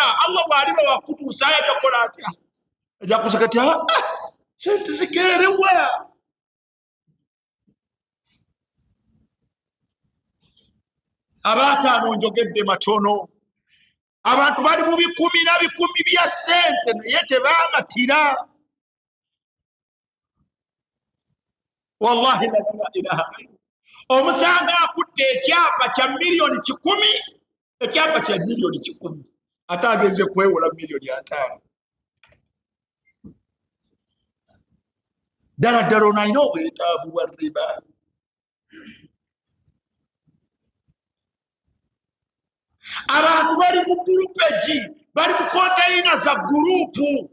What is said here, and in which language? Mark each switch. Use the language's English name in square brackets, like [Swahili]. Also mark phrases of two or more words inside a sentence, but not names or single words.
[Ganda] Allah bw'aliba wakutuusa ajja kukola atya? Ajja kuseka ati sente zikeerewa. Abaataano njogedde matono. Abantu bali mu bikumi na bikumi bya sente naye tebamatira. [Arabic] Wallahi la ilaha illa. [Ganda] Omusanga akutte ekyapa kya miliyoni 10, ekyapa kya miliyoni 10, ate agenze kwewola miliyoni 5. Ddala ddala onalina obwetaavu bwa riba. Abantu bali mu gurupu egi, bali mu konteyina za gurupu.